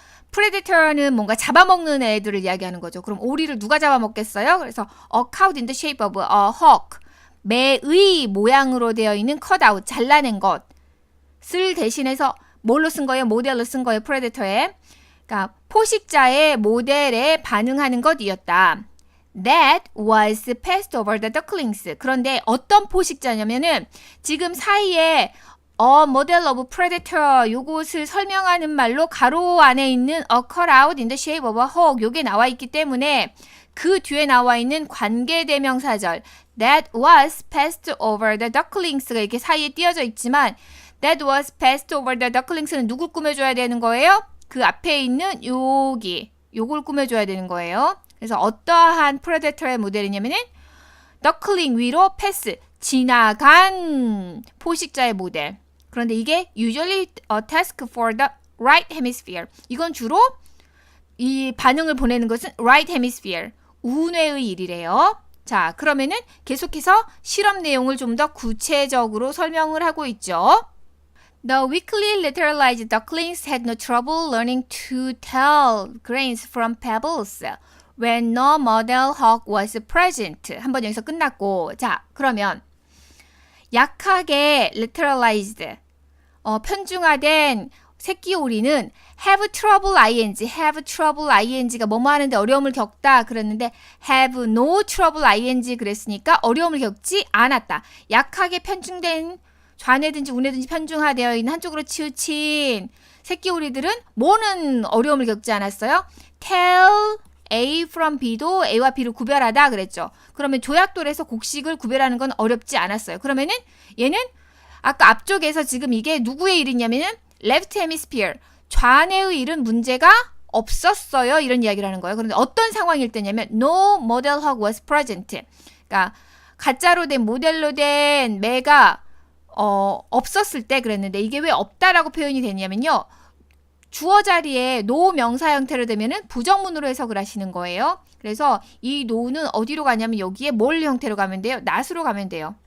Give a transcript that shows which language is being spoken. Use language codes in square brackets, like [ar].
[ko] predator는 뭔가 잡아먹는 애들을 이야기하는 거죠. 그럼 오리를 누가 잡아먹겠어요? 그래서 [en] a cow in the shape of a hawk, [ko] 매의 모양으로 되어 있는 cut out, 잘라낸 것을 대신해서 뭘로 쓴 거예요? 모델로 쓴 거예요. predator에. 그러니까 포식자의 모델에 반응하는 것이었다. [en] That was passed over the ducklings. [ko] 그런데 어떤 포식자냐면은 지금 사이에 [en] A model of predator [ko] 요것을 설명하는 말로 가로 안에 있는 [en] a cutout in the shape of a hawk [ko] 요게 나와 있기 때문에 그 뒤에 나와 있는 관계대명사절 [en] that was passed over the ducklings [ko] 가 이렇게 사이에 띄어져 있지만 that was passed over the ducklings는 누굴 꾸며줘야 되는 거예요? 그 앞에 있는 요걸 꾸며줘야 되는 거예요. 그래서 어떠한 predator의 모델이냐면은 duckling 위로 pass 지나간 포식자의 모델. 그런데 이게 [en] usually a task for the right hemisphere. [ko] 이건 주로 이 반응을 보내는 것은 right hemisphere. 우뇌의 일이래요. 자, 그러면은 계속해서 실험 내용을 좀 더 구체적으로 설명을 하고 있죠. [en] The weakly lateralized ducklings had no trouble learning to tell grains from pebbles when no model hawk was present. [ko] 한번 여기서 끝났고, 자, 그러면 약하게 lateralized, 편중화된 새끼 오리는 [en] have trouble ing [ko] 가 뭐뭐 하는데 어려움을 겪다 그랬는데 [en] have no trouble ing [ko] 그랬으니까 어려움을 겪지 않았다. 약하게 편중된 좌뇌든지 우뇌든지 편중화되어 있는 한쪽으로 치우친 새끼 오리들은 뭐는 어려움을 겪지 않았어요? [en] tell A from B [ko] 도 A와 B를 구별하다 그랬죠. 그러면 조약돌에서 곡식을 구별하는 건 어렵지 않았어요. 그러면은 얘는 아까 앞쪽에서 지금 이게 누구의 일이냐면은 left hemisphere 좌뇌의 일은 문제가 없었어요. 이런 이야기를 하는 거예요. 그런데 어떤 상황일 때냐면 [en] no model hawk was present. [ko] 그러니까 가짜로 된 모델로 된 매가 없었을 때 그랬는데 이게 왜 없다라고 표현이 되냐면요. 주어 자리에 no 명사 형태로 되면은 부정문으로 해석을 하시는 거예요. 그래서 이 no는 어디로 가냐면 여기에 뭘 형태로 가면 돼요? not으로 가면 돼요.